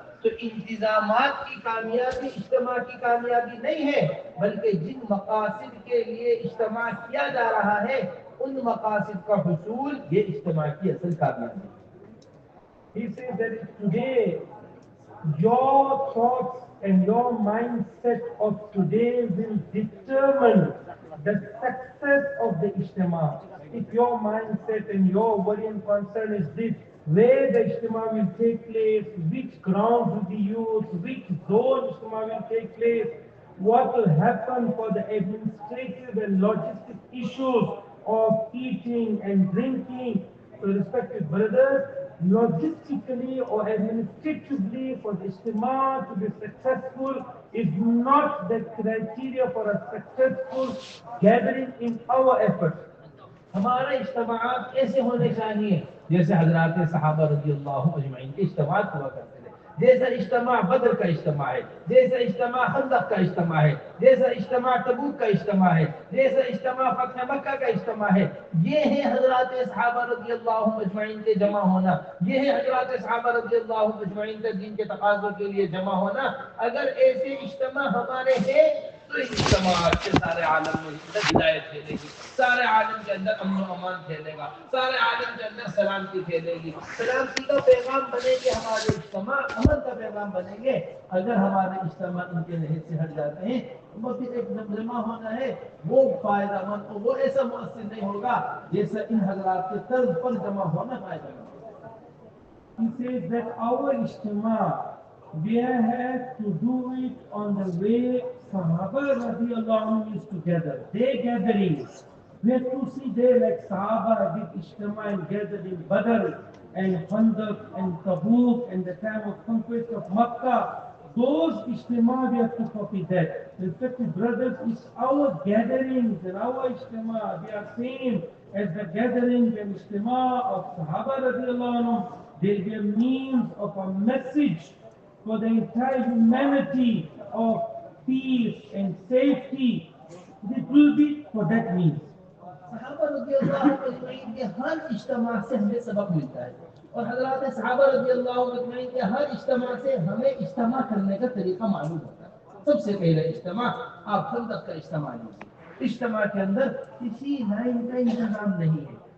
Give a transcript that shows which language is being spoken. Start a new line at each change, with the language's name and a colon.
Urdu: تو انتظامات کی کامیابی اجتماع کی کامیابی نہیں ہے، بلکہ جن مقاصد کے لیے اجتماع کیا جا رہا ہے ان مقاصد کا حصول یہ اجتماع کی اصل کامیابی ہے۔
English: He says that today your thoughts and your mindset of today will determine the success of the Ijtema. If your mindset and your worry and concern is this, where the Ijtema will take place, which ground will be used, which zone Ijtema will take place, what will happen for the administrative and logistic issues of eating and drinking. So respected brothers, logistically or administratively for the Ijtema to be successful is not the criteria for a successful gathering in our efforts.
Urdu: ہمارے اجتماعات ایسے ہونے چاہیے جیسے حضرات صحابہ رضی اللہ اجمعین کے اجتماعات ہوا کرتے تھے، جیسا اجتماع بدر کا اجتماع ہے، جیسا اجتماع خندق کا اجتماع ہے، جیسا اجتماع تبوک کا اجتماع ہے، جیسا اجتماع فتح مکہ کا اجتماع ہے۔ یہ ہے حضرات صحابہ رضی اللہ اجمعین کے جمع ہونا، یہ ہے حضرات صحابہ رضی اللہ اجمعین کے دین کے تقاضوں کے لیے جمع ہونا۔ اگر ایسے اجتماع ہمارے ہیں تو اس اجتماعات سے سارے عالم میں ہدایت پھیلے گی، سارے عالم کے اندر امن و امان پھیلے گا، سارے عالم کے اندر سلامتی پھیلے گی، سلامتی کا پیغام بنے گے ہمارے اجتماع، امن کا پیغام بنیں گے۔ اگر ہمارے اجتماع ان کے نہج سے ہٹ جاتے ہیں تو پھر ایک جمع ہونا ہے وہ فائدہ مند، وہ ایسا مؤثر نہیں ہوگا جیسا ان حضرات کے طرز پر جمع ہونا فائدہ مند۔
English: He says that our ijtema, we have to do it on the way Sahaba radiallahu anhu used to gather. Their gatherings, we have to see there like Sahaba did ijtema and gathered in Badr and Khandaq and Tabuk and the time of conquest of Makkah. Those ijtema we have to copy that. Respected brothers, it's our gatherings and our ijtema, they are same as the gatherings and ijtema of Sahaba radiallahu anhu. They'll be a means of a message for the entire humanity of peace and safety. It will be for that means.
Urdu: صحابہ رضی اللہ عنہ کے ہر اجتماع سے ہمیں سبق ملتا ہے، اور حضرات صحابہ رضی اللہ عنہ کے ہر اجتماع سے ہمیں اجتماع کرنے کا طریقہ معلوم ہوتا ہے۔ سب سے پہلے اجتماع آپ خندق کا اجتماع لیجیے، اجتماع کے اندر کسی لائن کا انتظام نہیں ہے،